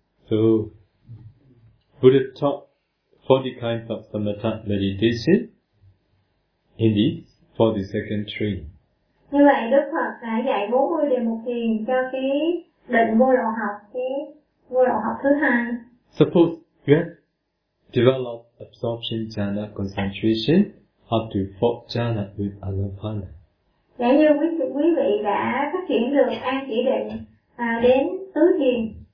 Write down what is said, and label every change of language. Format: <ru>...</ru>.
<en>So, Buddha taught 40 kinds of samatha meditation in the 42nd train.</en> <vi>Như vậy Đức Phật đã dạy 40 đề mục thiền cho cái định vô lậu học, cái vô lậu học thứ hai.</vi> <en>Suppose you have developed absorption jhana concentration up to 4th jhana with anapana.</en> <vi>Giả như quý vị đã phát triển được an chỉ định đến tứ thiền.</vi>